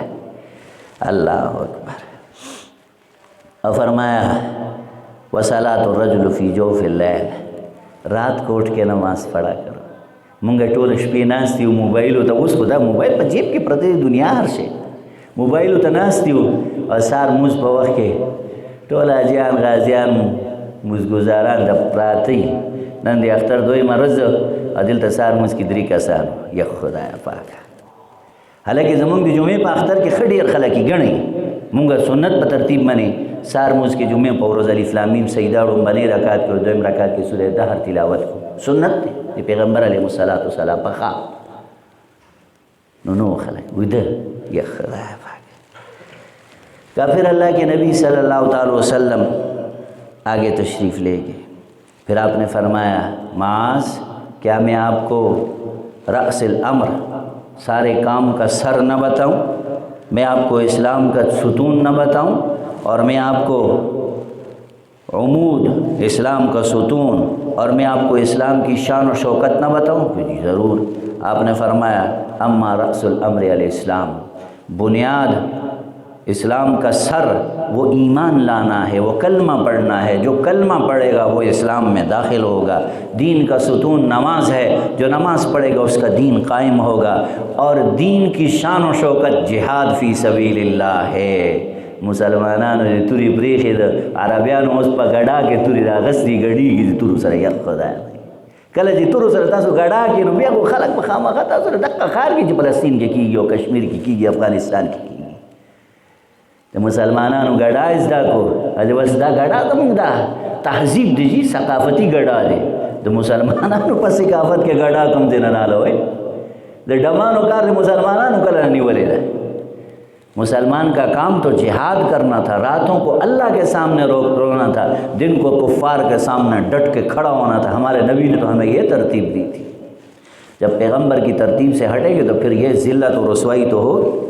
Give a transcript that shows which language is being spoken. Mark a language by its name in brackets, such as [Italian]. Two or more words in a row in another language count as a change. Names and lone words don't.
[Arabic] اللہ اکبر۔ [Urdu] اور فرمایا [Arabic] وصلاۃ الرجل فی جوف اللیل، [Urdu] رات کو اٹھ کے نماز پڑھا کرو۔ [Pashto] مونږ ټول شپې ناست یو موبایلو ته، اوس خو دا موبایل په جیب کې پرته دی، دنیا هر شی موبایلو ته ناست یو، او سهار مونځ په وخت کې ټول حاجیان غازیان مزګزاران د پراته نن د اختر دویمه ورځ او دلته سهار مونځ کې 3 کسان، یا خدای پاکه، حالانکه زمونږ د جمعې په اختر کې ښه ډېر خلک یې ګڼي، مونږ سنت په ترتیب منی سهار مونځ کې جمعې په ورځ الف لام میم سجده ړومبنۍ رکعت کې، دویم رکعت کې سورې دهر تلاوت کو، سنت دی د پیغمبر [Arabic] علیه الصلاۃ والسلام [Pashto] په خواب نو خلک ویده، یا خدای پاک۔ [Urdu] کا پھر اللہ کے نبی [Arabic] صلی اللہ تعالی وسلم [Urdu] آگے تشریف لے گئے، پھر آپ نے فرمایا معاذ کیا میں آپ کو [Arabic] رأس الامر، [Urdu] سارے کام کا سر نہ بتاؤں، میں آپ کو اسلام کا ستون نہ بتاؤں، اور میں آپ کو عمود اسلام کا ستون، اور میں آپ کو اسلام کی شان و شوکت نہ بتاؤں؟ کہ جی ضرور۔ آپ نے فرمایا [Arabic] اما رأس الامر الاسلام، [Urdu] بنیاد اسلام کا سر وہ ایمان لانا ہے، وہ کلمہ پڑھنا ہے، جو کلمہ پڑھے گا وہ اسلام میں داخل ہوگا۔ دین کا ستون نماز ہے، جو نماز پڑھے گا اس کا دین قائم ہوگا، اور دین کی شان و شوکت [Arabic] جہاد فی سبیل اللہ [Urdu] ہے۔ [Pashto] مسلمانانو د توري پریخې د عربیانو اوس په ګډا کې توري راغستې ګډېږي د تورو سره، یا خدای کله چې تورو سره تاسو ګډا کې نو بیا خو خلک په خامخا تاسو سره دقه ښار کې چې فلسطین کې کېږي او کشمیر کې کېږي، افغانستان کې کېږي، د مسلمانانو ګډا زده کو، بس دا ګډا زموږ دا تهذیب دی جی، ثقافتی ګډا دی، د مسلمانانو په ثقافت کې ګډا کوم ځای نه راغلی، د ډمانو کار د مسلمانانو کله نه نیولی دی۔ [Urdu] مسلمان کا کام تو جہاد کرنا تھا، راتوں کو اللہ کے سامنے رونا تھا، دن کو کفار کے سامنے ڈٹ کے کھڑا ہونا تھا۔ ہمارے نبی نے تو ہمیں یہ ترتیب دی تھی، جب پیغمبر کی ترتیب سے ہٹیں گے تو پھر یہ ذلت و رسوائی تو ہو۔